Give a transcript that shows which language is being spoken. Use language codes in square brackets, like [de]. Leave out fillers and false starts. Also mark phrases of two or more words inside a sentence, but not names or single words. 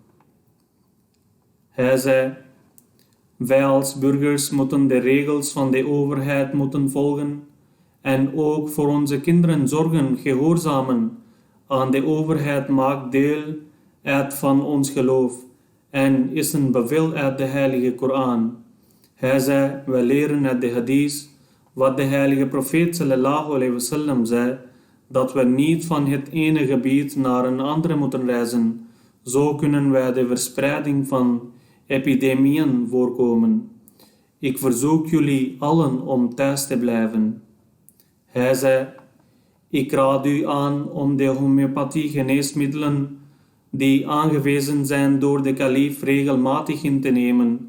[nl] Hij zei, wij als burgers moeten de regels van de overheid moeten volgen en ook voor onze kinderen zorgen, gehoorzamen aan de overheid maakt deel uit van ons geloof en is een bevel uit de Heilige Koran. Hij zei, wij leren uit de hadith wat de heilige profeet [ar] صلى الله عليه وسلم [nl] zei, dat we niet van het ene gebied naar een andere moeten reizen. Zo kunnen wij de verspreiding van epidemieën voorkomen. Ik verzoek jullie allen om thuis te blijven. Hij zei, ik raad u aan om de homeopathie geneesmiddelen die aangewezen zijn door de kalif regelmatig in te nemen.